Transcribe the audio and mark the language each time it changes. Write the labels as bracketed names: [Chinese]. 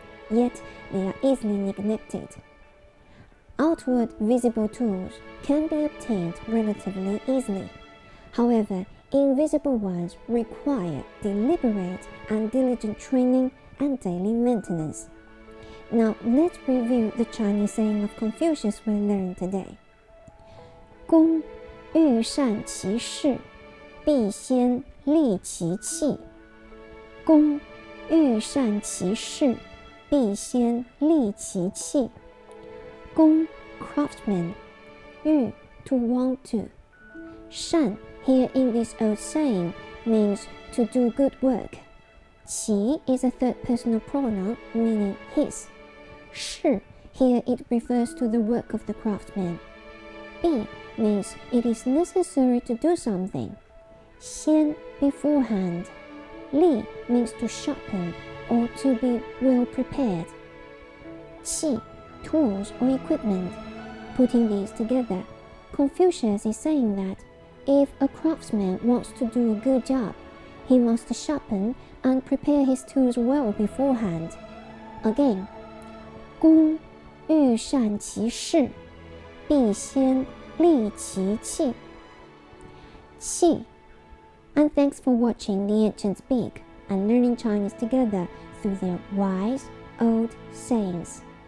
[English] Yet they are easily neglected. Outward visible tools can be obtained relatively easily. However, invisible ones require deliberate and diligent training and daily maintenance. Now let's review the Chinese saying of Confucius we learned today. [Chinese] 工欲善其事必先利其器。工欲善其事必先利其器。 [English] 工 craftsman, 欲 to want to. 善 here in this old saying means to do good work. 其 is a third personal pronoun meaning his. 事 here it refers to the work of the craftsman. 必 means it is necessary to do something. 先 beforehand. 利 means to sharpen or to be well prepared. 器 tools or equipment. Putting these together, Confucius is saying that if a craftsman wants to do a good job, he must sharpen and prepare his tools well beforehand. Again, [Chinese] 工欲善其事，必先利其器。器. [English] And thanks for watching the ancients speak and learning Chinese together through their wise old sayings.